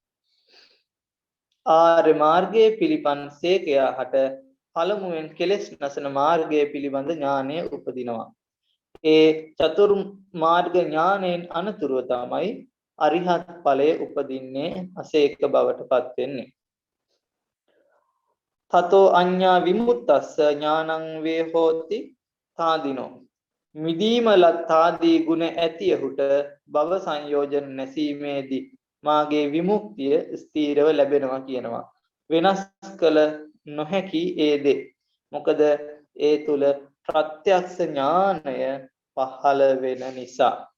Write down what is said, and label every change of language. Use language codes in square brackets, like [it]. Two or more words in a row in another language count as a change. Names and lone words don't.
[si] ආර්ය මාර්ගයේ පිළිපන් සීකයා හට පළමුවෙන් කෙලෙස් නැසන මාර්ගයේ පිළිබඳ ඥානය උපදිනවා. ඒ චතුරු මාර්ග ඥානයෙන් අනතුරුව තමයි අරිහත් ඵලයේ උපදින්නේ අසේක බවට පත් වෙන්නේ. [pi] තතෝ අඤ්ඤා විමුක්තස්ස ඥානං වේ හෝති තාදිනෝ [si] මිදීමලත් ආදී ගුණ ඇතියහුට භව සංයෝජන නැසීමේදී මාගේ විමුක්තිය ස්ථීරව ලැබෙනවා කියනවා. වෙනස් කළ නොහැකි ඒ දේ. මොකද ඒ තුල ප්‍රත්‍යක්ෂ ඥානය පහළ වෙන නිසා.